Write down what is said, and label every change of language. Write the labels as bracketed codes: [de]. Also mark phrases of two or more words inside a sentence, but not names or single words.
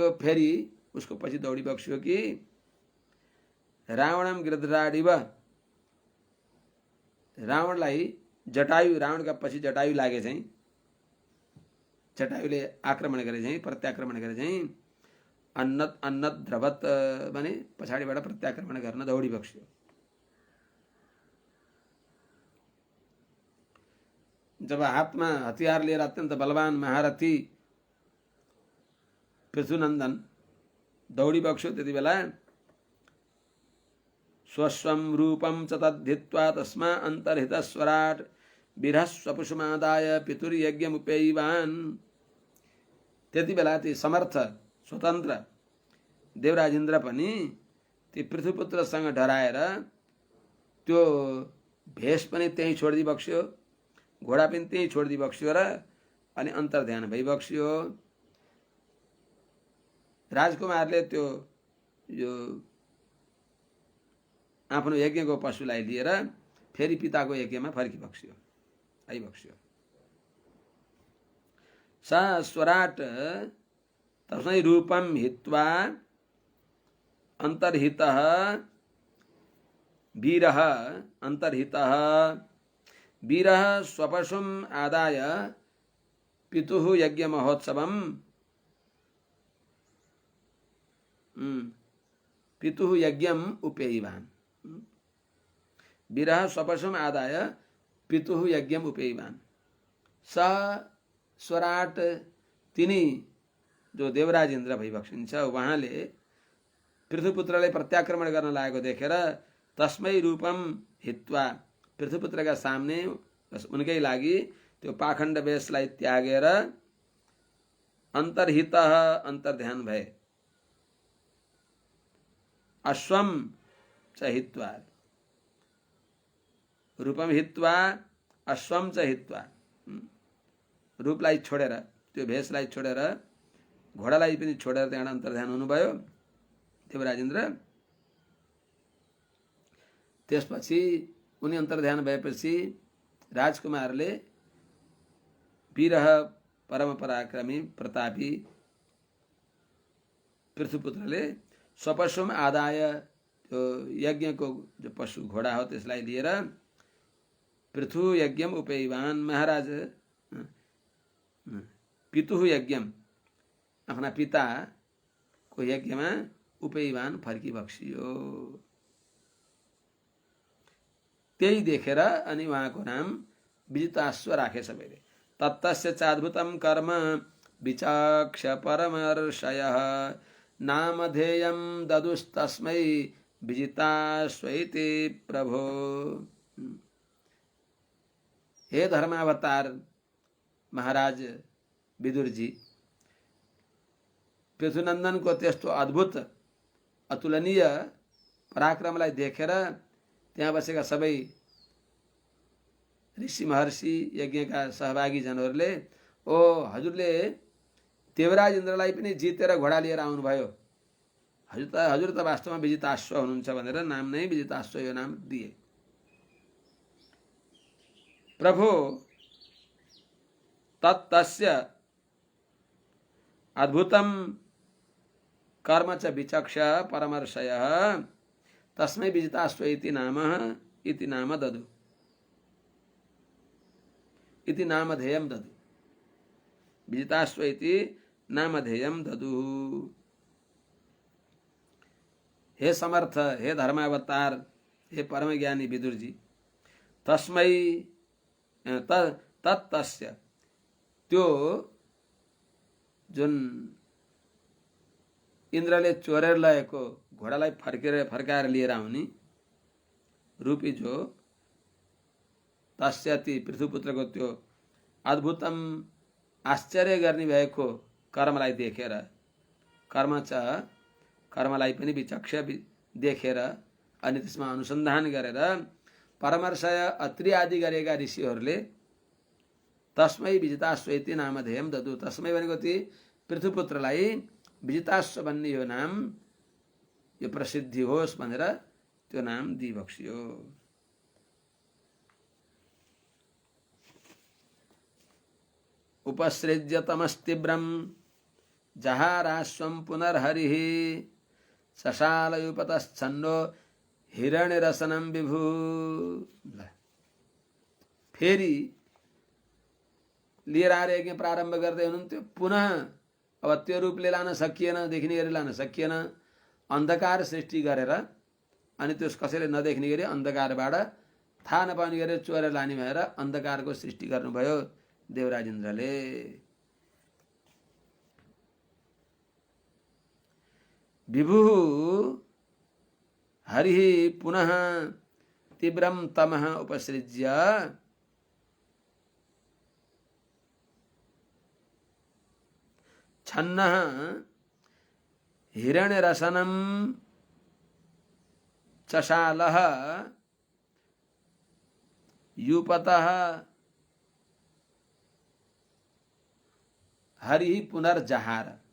[ne] फेरि उसको पछि दौडी बक्स्यो कि [sa] रावणम गृध्राडिव, [ne] रावणलाई जटायु, रावणका पछि जटायु लागे चाहिँ, जटायुले आक्रमण गरे चाहिँ, प्रत्याक्रमण गरे चाहिँ अन्नद्रवत भने पछाडिबाट प्रत्याक्रमण गर्न दौडी बक्स्यो। जब हातमा हतियार लिएर अत्यन्त बलवान महारथी पृथुनन्दन दौडी बक्स्यो, त्यति बेला [sa] स्वस्वं रूपं च तद्धित्वा तस्मा अन्तर्हितस्वराट् विरहस्वपुषमादाय पितुर्यज्ञमुपैवान्। [ne] त्यति बेला ती समर्थ स्वतन्त्र देवराजेन्द्र पनि ती पृथुपुत्रसँग डराएर त्यो भेष पनि त्यहीँ छोडिदिई बक्स्यो, घोडा पनि त्यहीँ छोडिदिई बक्स्यो र अनि अन्तर्ध्यान भई बक्स्यो। राजकुमारले त्यो यो आफ्नो यज्ञको पशुलाई लिएर फेरि पिताको यज्ञमा फर्किबक्स्यो, आइबक्स्यो। [sa] सा स्वराट तस्मै रूपम हित्वा अन्तर्हितः वीरः अन्तर्हितः वीरः स्वपशुम् आदाय पितुः यज्ञ महोत्सवम् पितुः यज्ञम उपेयवान्। वीरः स्वपशुम् आदाय पितुः यज्ञम उपेयवान्। स स्वराट [ne] तिनी जो देवराजेन्द्र भइबक्सिन्छ, उहाँले पृथुपुत्रले प्रत्याक्रमण गर्न लागेको देखेर [sa] तस्मै रूपम हित्वा, [ne] पृथुपुत्रका सामने उनकै लागि त्यो पाखण्ड वेशलाई त्यागेर अन्तर्हितः अन्तर्ध्यान भए। [sa] अश्वम च हित्वा, रूपम हित्वा अश्वम च हित्वा, [ne] रूपलाई छोडेर, त्यो भेषलाई छोडेर, घोडालाई पनि छोडेर त्यहाँ अन्तर्ध्यान हुनुभयो देवराजेन्द्र। त्यसपछि उनी अन्तर्ध्यान भएपछि राजकुमारले वीरः परम पराक्रमी प्रतापी [sa] पृथुपुत्रले स्वपशुम आदाय, [ne] त्यो यज्ञको जो पशु घोडा हो त्यसलाई लिएर [sa] पृथु यज्ञम उपेयवान्, महाराज पितुः यज्ञम, [ne] आफ्ना पिताको यज्ञमा उपेयवान फर्किबक्सियो। त्यही देखेर अनि उहाँको नाम विजिताश्व राखे सबैले। [sa] तत्तस्य चाद्भुतं कर्म विचक्ष परमर्षयः नामधेयं ददुस्तस्मै विजिताश्वैति प्रभो। [ne] हे धर्मावतार महाराज विदुरजी, पृथुनन्दनको त्यस्तो अद्भुत अतुलनीय पराक्रमलाई देखेर त्यहाँ बसेका सबै ऋषि महर्षि यज्ञका सहभागी जनहरूले ओ हजुरले देवराजेन्द्रलाई पनि जितेर घोडा लिएर आउनुभयो, हजुर त वास्तवमा विजिताश्व हुनुहुन्छ भनेर नाम नै विजिताश्व यो नाम दिए। [sa] प्रभो तत्तस्य अद्भुतं कर्म च विचक्ष परमर्षयः तस्मै विजिताश्व इति नाम इति नाम ददु इति नामधेयं ददु विजिताश्व इति नामधेयं ददु। [ne] हे समर्थ, हे धर्मावतार, हे परम ज्ञानी विदुर जी, [sa] तस्मै तत्तस्य [ne] त्यो जुन इन्द्रले चोरेर लगेको घोडालाई फर्काएर लिएर आउने रूपी जो तस्यति पृथुपुत्रको त्यो अद्भुतम आश्चर्य गर्ने भएको कर्मलाई देखेर कर्मलाई पनि विचक्ष देखेर अनि त्यसमा अनुसन्धान गरेर परामर्शय अत्रि आदि गरेका ऋषिहरूले [sa] तस्मै विजिताश्व इति नामधेयं ददु, [ne] तस्मै भनेको ती पृथुपुत्रलाई विजिताश्व भन्ने यो नाम, यो प्रसिद्धि होस् भनेर त्यो नाम दिइबक्सियो। [sa] उपसृज्य तमस्तीव्रम जहाराश्वं पुनर्हरिः सशालयुपतश्छन्नो हिरण्यरसनं विभु। [ne] फेरि लिएर आएर यज्ञ प्रारम्भ गर्दै हुनुहुन्थ्यो। पुनः अब त्यो रूपले लान सकिएन, देखिने गरी लान सकिएन, अन्धकार सृष्टि गरेर अनि त्यस कसैले नदेख्ने गरी अन्धकारबाट थाहा नपाउने गरी चोरेर लाने भएर अन्धकारको सृष्टि गर्नुभयो देवराज इन्द्रले। [sa] विभु हरिः पुनः तीव्रं तमः उपसृज्य छन्नः हिरण्यरसनं चशालः यूपतः हरिः पुनर्जहार।